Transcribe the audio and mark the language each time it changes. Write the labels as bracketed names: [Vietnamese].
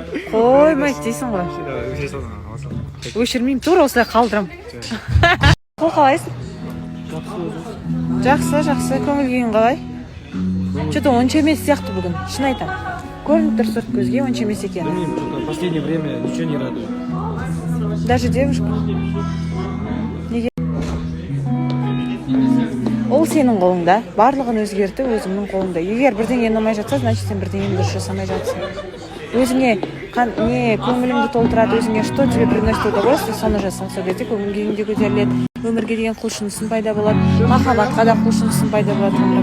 [Kazakh] Қоймайды дейсің ғой. Өшірмеймін, тура осылай қалдырам. Қол қалайсың? Жақсы, көңіл күйің қалай? Что-то онша емес сияқты бүгін, шын айтам. Көрініп тұр сырт көзге, онша емес екен. [Russian] В последнее время ничего не радует. Даже девушка? [Kazakh] Неге? Ол сенің қолыңда, барлығын өзгерті өзіңнің қолыңда. Егер бірдеңе ұнамай жатса, значит сен бірдеңені дұрыс жасамай жатсың. Өзіңе не көңіліңді толтырады, өзіңе [Russian] что тебе приносит удовольствие, [Kazakh] соны жасаң. Сол кезде көңіл күйің де көтеріледі, өмірге деген құлшынысың пайда болады, махаббатқа да құлшынысың пайда болады.